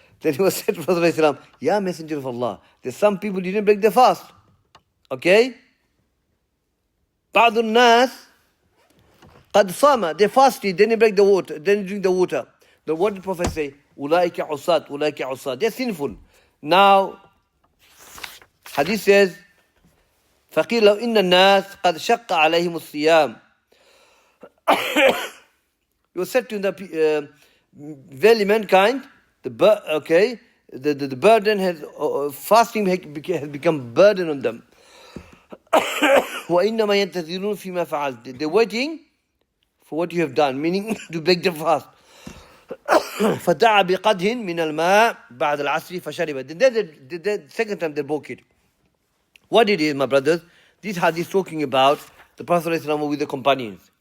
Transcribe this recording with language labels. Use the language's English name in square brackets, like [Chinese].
[English] Then he was said to Prophet ﷺ, Ya Messenger of Allah, there's some people didn't break the fast. Okay? [Arabic] بعض الناس قد صام, [English] they fasted, then they break the water, then they drink the water. Then what did the Prophet say? [Arabic] أولئك عصاة, أولئك عصاة. [English] They're sinful. Now, hadith says, [Arabic] فقيل لو إن الناس قد شق عليهم الصيام. [English] It was said to the verily mankind, the burden has, fasting has become burden on them. [Arabic] وإنما ينتظرون فيما فعلت. [English] They're waiting for what you have done, meaning to break the fast. [Arabic] فدعا بقدح من الماء بعد العصر فشرب. [English] Then the second time they broke it. What it is, my brothers, this hadith is talking about the Prophet ﷺ with the companions.